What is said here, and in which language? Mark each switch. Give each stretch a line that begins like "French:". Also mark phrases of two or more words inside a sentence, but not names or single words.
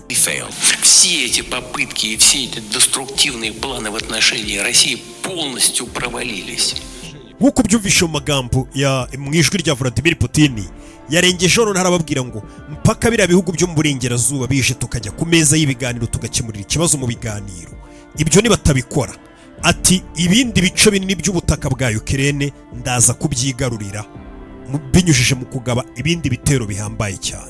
Russian: Все эти попытки и все эти деструктивные планы в отношении России полностью провалились.
Kinyarwanda: Nk'uko byumvishe mu magambo ya mu ijwi rya Vladimir Putin, yarengejeho none arababwira ngo mpaka biriya bihugu byo mu burengerazuba bije tukajya ku meza y'ibiganiro tugakemurira ikibazo mu biganiro, ibyo nibatabikora ati ibindi bice binini by'ubutaka bwa Ukraine ndaza kubyigarurira binyujije mu kugaba ibindi bitero bihambaye cyane.